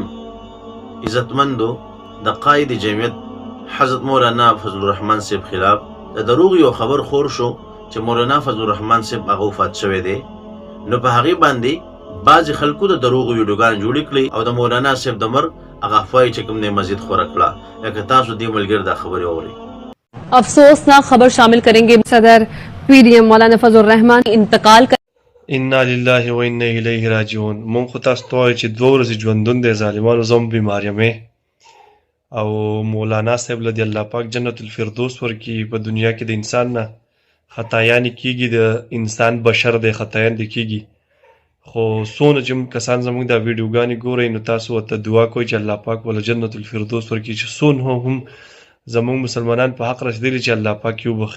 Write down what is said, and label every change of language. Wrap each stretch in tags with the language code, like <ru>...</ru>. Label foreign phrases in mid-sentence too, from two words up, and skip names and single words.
<ps>عزتمندو د قائد جمعیت حضرت مولانا فضل الرحمن صاحب خلاف د دروغ یو خبر خور شو چې مولانا فضل الرحمن صاحب هغه وفات شوی دی. نو په هغه باندې بعض خلکو د دروغ ویډیوګان جوړ کړي او د مولانا صاحب د مرګ هغه افواه چې کوم نه مزید خور کړه. لکه تاسو دې ملګر دا خبره اوري.</ps> <ur>افسوسناک خبر شامل کریں گے۔ صدر پی ڈی ایم مولانا فضل رحمان انتقال کر</ur> <ar>انا لله و انا الیه راجعون.</ar> <ps>مونږ خو تاسو ته وایو چې 2 ورځې ژوندون دی ظالمانو، زم بیمار یم او مولانا صاحب له دې الله پاک</ps> <ar>جنت الفردوس</ar> <ps>ورکړي. په دنیا کې د انسان نه خطایان کیږي، د انسان بشر د خطایان د کیږي، خو څونه چې کسان زموږ دا ویډیوګانې ګورئ نو تاسو ورته دعا کوئ چې الله پاک ول</ps> <ar>جنت الفردوس</ar> <ps>ورکړي، چې څونه هم زموږ مسلمانان په حق رسېدلي چې الله پاک یو بخي.</ps>